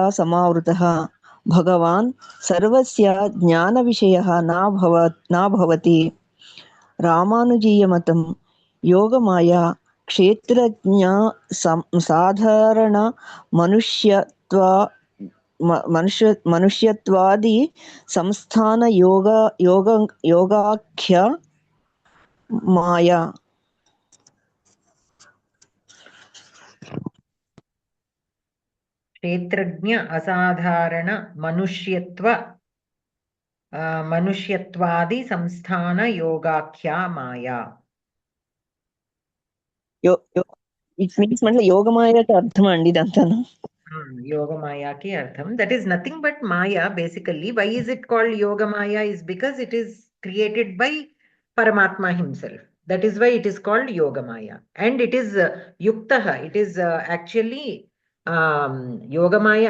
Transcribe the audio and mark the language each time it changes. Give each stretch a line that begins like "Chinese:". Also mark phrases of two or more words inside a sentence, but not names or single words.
Sanskrit: समावृतः भगवान् सर्वस्य ज्ञानविषयः न भवति रामानुजीयमतं योगमाया क्षेत्रज्ञ साधारण मनुष्यत्वादि संस्थान योगाख्या माया क्षेत्रज्ञ असाधारण मनुष्यत्वादि संस्थान योगाख्या माया
English: It means
Telugu: అంటే యోగమాయకి అర్థం అండి ఇదంతాను యోగ మాయ కి అర్థం.
English: That is nothing but Maya basically. Why is it called Yoga Maya? Is because it is created by Paramatma himself. That is why it is called Yoga Maya. And it is Yuktaha. It is actually Yoga Maya.